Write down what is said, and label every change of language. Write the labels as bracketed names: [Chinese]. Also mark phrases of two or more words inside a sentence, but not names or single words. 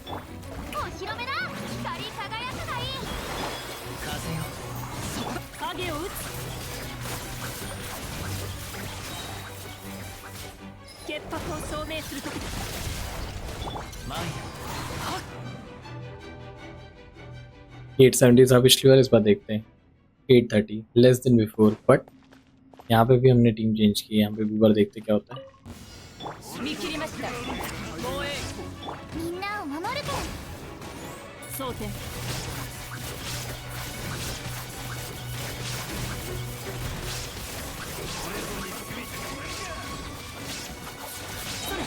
[Japanese] お披露目だ。光り輝くがいい。風よ、影を打つ。潔白を証明する時だ。前よ。 [Hindi] 870 था पिछली बार, इस बार देखते हैं 830, [English] less than before. [Hindi] बट यहाँ पे भी हमने टीम चेंज की है, यहाँ पे भी बार देखते क्या होता है। [Japanese] 見切りました。防衛。みんなを守るから。蒼天。それ。